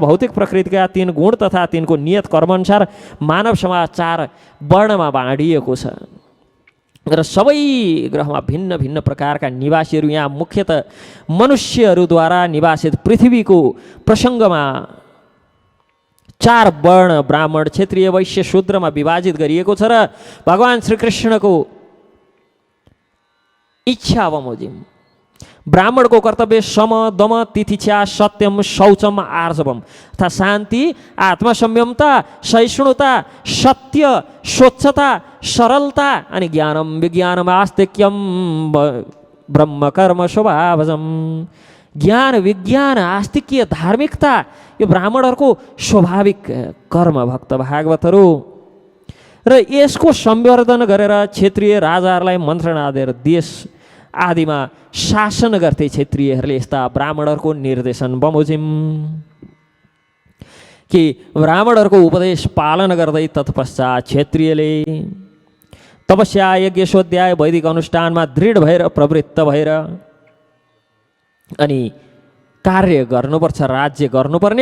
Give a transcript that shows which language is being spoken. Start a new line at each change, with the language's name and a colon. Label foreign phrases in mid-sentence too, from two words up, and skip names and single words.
Nepali: भौतिक प्रकृतिका 3 गुण तथा तिनको नियत कर्मअनुसार मानव समाज 4 वर्णमा बाँडिएको छ र सबै ग्रहमा भिन्न भिन्न प्रकारका निवासीहरू, यहाँ मुख्यतः मनुष्यहरूद्वारा निवासित पृथ्वीको प्रसङ्गमा 4 वर्ण ब्राह्मण क्षेत्रीय वैश्य शूद्रमा विभाजित गरिएको छ। र भगवान श्रीकृष्णको इच्छा बमोजिम ब्राह्मणको कर्तव्य
Sanskrit: सम दम तिथिक्षा सत्यम शौचम आर्जवम
Nepali: अर्थात् शान्ति, आत्मसंयमता, सहिष्णुता, सत्य, स्वच्छता, सरलता अनि
Sanskrit: ज्ञानम विज्ञानम आस्तिक्यम ब्रह्म कर्म स्वभावजम।
Nepali: ज्ञान विज्ञान आस्तिक्य धार्मिकता यो ब्राह्मणहरूको स्वाभाविक कर्म भक्त भागवतहरू। र यसको संवर्धन गरेर क्षेत्रीय राजाहरूलाई मन्त्रणा दिएर देश आदिमा शासन गर्थे क्षेत्रीयहरूले। यस्ता ब्राह्मणहरूको निर्देशन बमोजिम कि ब्राह्मणहरूको उपदेश पालन गर्दै तत्पश्चात क्षत्रियले तपस्या यज्ञ स्वाध्याय वैदिक अनुष्ठानमा दृढ भएर प्रवृत्त भएर अनि कार्य गर्नुपर्छ, राज्य गर्नुपर्ने।